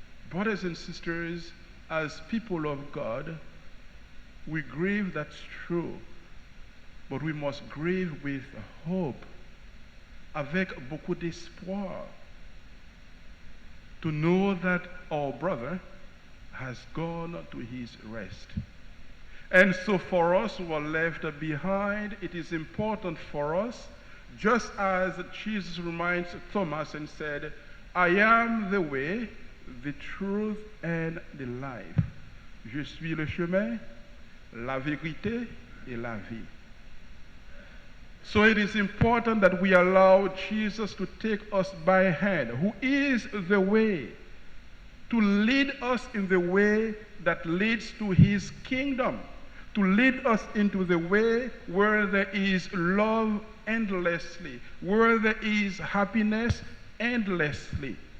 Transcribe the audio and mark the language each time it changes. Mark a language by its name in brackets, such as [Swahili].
[English] Brothers and sisters, as people of God, we grieve, that's true, but we must grieve with hope, [French] avec beaucoup d'espoir, [English] to know that our brother has gone to his rest. And so for us who are left behind, it is important for us, just as Jesus reminds Thomas and said, I am the way, the truth, and the life. [French] Je suis le chemin, la vérité et la vie. [English] So it is important that we allow Jesus to take us by hand, who is the way, to lead us in the way that leads to his kingdom, to lead us into the way where there is love endlessly, where there is happiness endlessly.